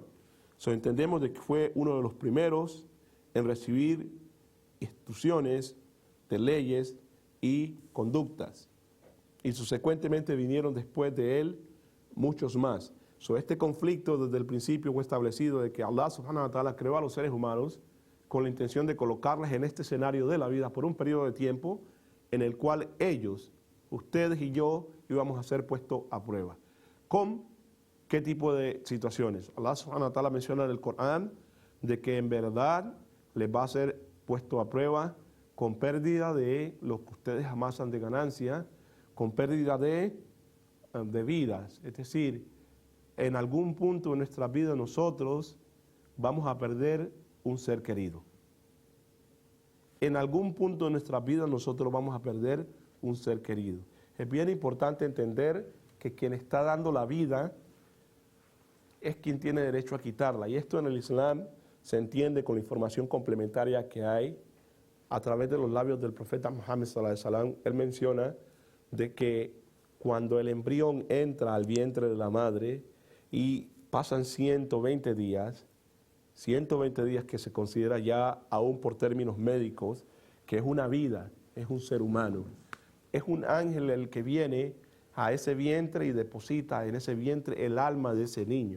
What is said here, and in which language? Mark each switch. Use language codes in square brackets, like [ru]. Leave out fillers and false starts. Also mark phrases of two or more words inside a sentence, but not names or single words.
[es] Entendemos de que fue uno de los primeros en recibir instrucciones de leyes y conductas. Y subsecuentemente vinieron después de él muchos más. Este conflicto desde el principio fue establecido de que [ar] الله سبحانه وتعالى [es] creó a los seres humanos con la intención de colocarles en este escenario de la vida por un periodo de tiempo en el cual ellos, ustedes y yo, íbamos a ser puestos a prueba. ¿Con qué tipo de situaciones? [ar] الله سبحانه وتعالى [es] menciona en el Corán de que en verdad les va a ser puesto a prueba con pérdida de lo que ustedes amasan de ganancia, con pérdida de vidas. Es decir, en algún punto de nuestra vida nosotros vamos a perder un ser querido. En algún punto de nuestra vida nosotros vamos a perder un ser querido. Es bien importante entender que quien está dando la vida es quien tiene derecho a quitarla. Y esto en el Islam se entiende con la información complementaria que hay a través de los labios del profeta Muhammad [ar] صلى الله عليه وسلم. [es] Él menciona de que cuando el embrión entra al vientre de la madre y pasan 120 días que se considera ya aún por términos médicos, que es una vida, es un ser humano. Es un ángel el que viene a ese vientre y deposita en ese vientre el alma de ese niño.